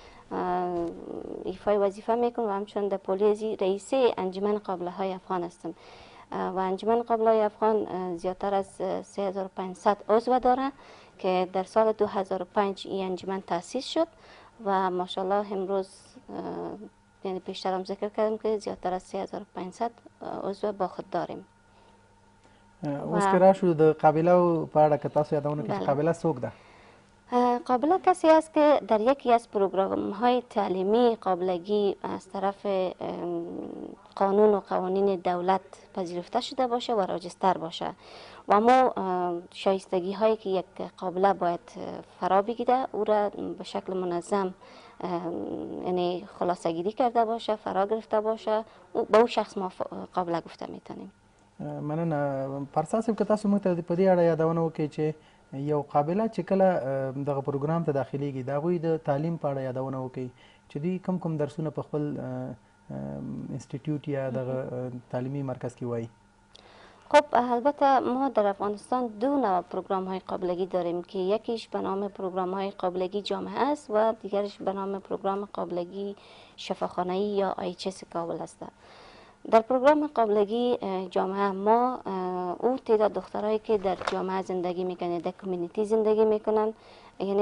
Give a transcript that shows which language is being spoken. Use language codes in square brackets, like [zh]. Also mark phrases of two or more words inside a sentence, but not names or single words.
[fa] ایفای وظیفه میکنم و همچنان در پولیزی رئیس انجمن قابله های افغان هستم و انجمن قابله های افغان زیادتر از 3500 عضو داره که در سال 2005 این انجمن تأسیس شد و ماشاءالله امروز یعنی پیشتر هم ذکر کردم که زیادتر از 3500 عضو با خود داریم. [ps] اوس که راشو د قابله په اړه که تاسو یادونه کړئ چې قابله څوک ده؟ [fa] قابله کسی است که در یکی از پروگرام های تعلیمی قابلگی از طرف قانون و قوانین دولت پذیرفته شده باشه و راجستر باشه و ما شایستگی هایی که یک قابله باید فرا بگیره او را به شکل منظم یعنی خلاصه گیری کرده باشه، فرا گرفته باشه، به او شخص ما قابله گفته میتونیم. [ps] مننه. پارسا صاحب، که تاسو موږ ته په دې اړه یادونه وکړئ چې یو قابله چې کله دغه پروګرام ته داخلیږي د هغوی د تعلیم په اړه یادونه وکړئ چې دوی کوم درسونه په خپل انسټیټیوټ یا دغه تعلیمي مرکز کې وایي. [fa] خب البته ما در افغانستان دو نوع پروگرام های قابلگی داریم که یکیش به نام پروگرام های قابلگی جامعه است و دیگرش به نام پروگرام قابلگی شفاخانه‌ای یا آیچس کابل است. در پروگرام قابلگی جامعه ما او تعداد دخترایی که در جامعه زندگی میکنن، در کمیونیتی زندگی میکنن، یعنی